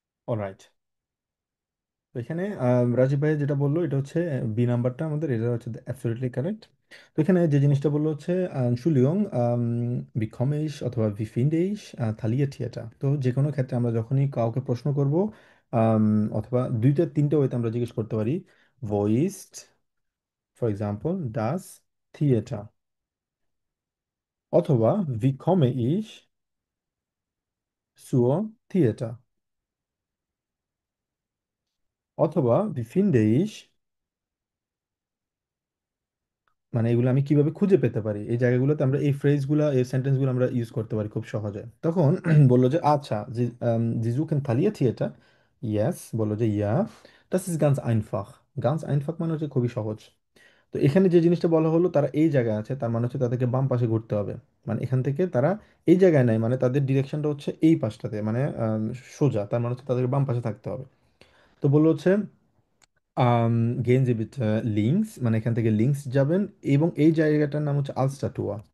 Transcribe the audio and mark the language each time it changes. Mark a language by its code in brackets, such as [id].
[bn] Alright, তো এখানে রাজীব ভাই যেটা বললো এটা হচ্ছে বি নাম্বারটা আমাদের, এটা হচ্ছে অ্যাবসলিউটলি কারেক্ট। তো এখানে যে জিনিসটা বললো হচ্ছে [de] Entschuldigung, wie komme ich [bn] অথবা [de] wie finde ich Thalia Theater। [bn] তো যে কোনো ক্ষেত্রে আমরা যখনই কাউকে প্রশ্ন করব, অথবা দুইটা তিনটা ওয়েতে আমরা জিজ্ঞেস করতে পারি, [de] wo ist [bn] for example [de] das Theater, [bn] অথবা [de] wie komme ich zur Theater, [bn] অথবা [de] wie finde ich, [bn] মানে এগুলো আমি কিভাবে খুঁজে পেতে পারি, এই জায়গাগুলোতে আমরা এই ফ্রেজগুলো এই সেন্টেন্সগুলো আমরা ইউজ করতে পারি খুব সহজে। তখন বললো যে আচ্ছা, [de] Sie suchen Thalia Theater? [en] Yes, [bn] বললো যে [de] ja, das ist ganz einfach, ganz einfach [bn] মানে হচ্ছে খুবই সহজ। তো এখানে যে জিনিসটা বলা হলো তারা এই জায়গায় আছে, তার মানে হচ্ছে তাদেরকে বাম পাশে ঘুরতে হবে, মানে এখান থেকে তারা এই জায়গায় নাই, মানে তাদের ডিরেকশনটা হচ্ছে এই পাশটাতে, মানে সোজা, তার মানে হচ্ছে তাদেরকে বাম পাশে থাকতে হবে। তো বললো হচ্ছে [de] গেন জি বিট লিঙ্কস, [bn] মানে এখান থেকে লিঙ্কস যাবেন, এবং এই জায়গাটার নাম হচ্ছে আলস্টাটুয়া।